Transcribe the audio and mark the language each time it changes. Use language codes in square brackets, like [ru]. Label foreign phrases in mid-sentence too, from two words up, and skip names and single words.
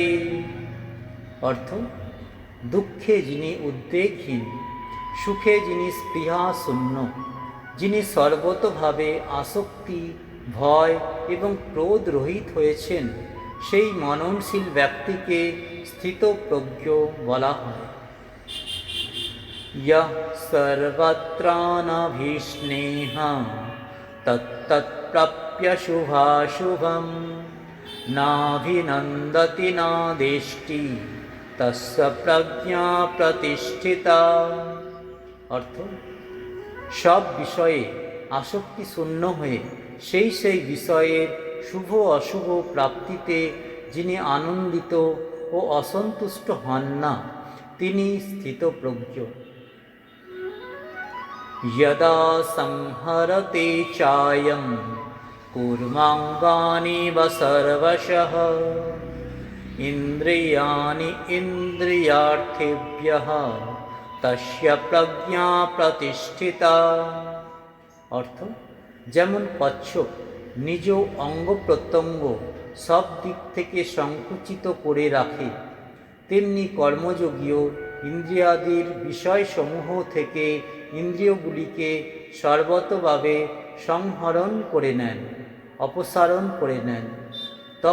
[bn] অর্থ, দুঃখে যিনি উদ্বেগহীন, সুখে যিনি স্পৃহাশূন্য, যিনি সর্বতোভাবে আসক্তি, ভয় এবং ক্রোধ রহিত হয়েছেন, সেই মননশীল ব্যক্তিকে স্থিতপ্রজ্ঞ বলা হয়। [sa] यः सर्वत्रानभिस्नेहं तत्तत्प्राप्य शुभाशुभं नाभिनन्दति नादेष्टि तस्य प्रज्ञा प्रतिष्ठिता। [bn] অর্থ, সব বিষয়ে আসক্তি শূন্য হয়ে সেই বিষয়ের শুভ অশুভ প্রাপ্তিতে যিনি আনন্দিত ও অসন্তুষ্ট হন না, তিনি স্থিতপ্রজ্ঞ। [sa] यदा संहरते चायं कूर्माङ्गानीव सर्वशः इन्द्रियाणि इन्द्रियार्थेभ्यः तस्य प्रज्ञा प्रतिष्ठिता। [bn] অর্থ, যেমন কচ্ছপ নিজ অঙ্গ প্রত্যঙ্গ সব দিক থেকে সংকুচিত করে রাখে, তেমনি কর্মযোগীও ইন্দ্রিয়াদির বিষয়সমূহ থেকে ইন্দ্রিয়গুলিকে সর্বতোভাবে সংহরণ করে নেন, অপসারণ করে নেন।